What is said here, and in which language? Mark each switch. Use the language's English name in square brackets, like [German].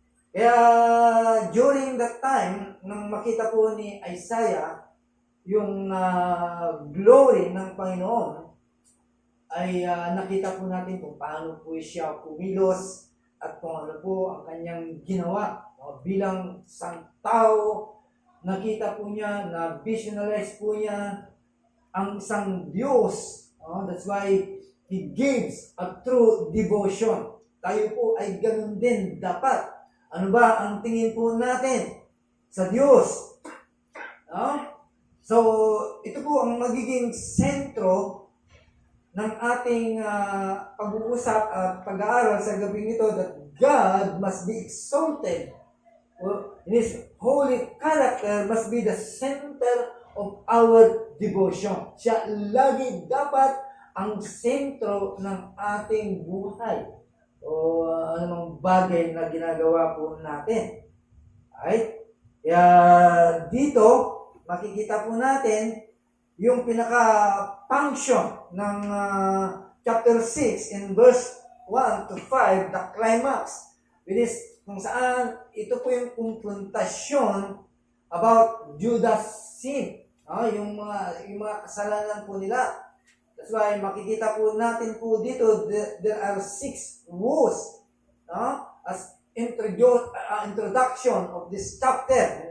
[Filipino] Kaya, [English] during that time, [Filipino] nang makita po ni Isaiah, yung glory ng Panginoon, ay nakita po natin kung paano po siya kumilos, at kung ano po ang kanyang ginawa. Bilang isang tao, nakita po niya, na-visualize po niya ang isang Diyos. [English] That's why He gives a true devotion. [Filipino] Tayo po ay ganun din dapat. Ano ba ang tingin po natin sa Diyos? So, ito po ang magiging sentro ng ating pag-uusap at pag-aaral sa gabing ito, [English] that God must be exalted. His holy character must be the center of our devotion. [Filipino] Siya lagi dapat ang sentro ng ating buhay o anumang bagay na ginagawa po natin. Right? Kaya dito, makikita po natin yung pinaka-function ng chapter 6 [English] in verse 1 to 5, the climax, [Filipino] which is kung saan ito po yung konfrontasyon [English] about Judas' sin. [Filipino] Yung mga kasalanan po nila. [English] That's why [Filipino] makikita po natin po dito, [English] there are 6 woes as introduction of this chapter.